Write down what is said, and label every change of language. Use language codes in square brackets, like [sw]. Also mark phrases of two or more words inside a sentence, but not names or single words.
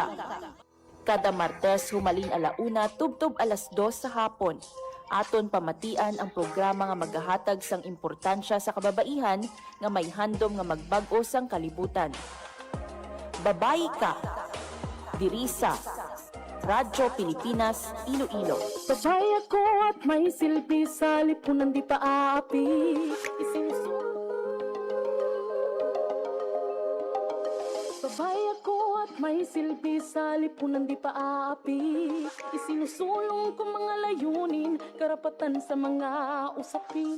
[hil] Kada Martes humalin alauna tubtob 2:00 sa hapon. Aton pamatian ang programa nga maghahatag sang importansya sa kababaihan nga may handom nga magbag-o sang kalibutan. Babayi Ka. Diri sa Radyo Pilipinas, Iloilo. [tl] Babae ako at may silbi sa lipunan di paapi. Babae ako at may silbi sa lipunan di paapi. Isinusulong ko mga layunin, karapatan sa mga usapin.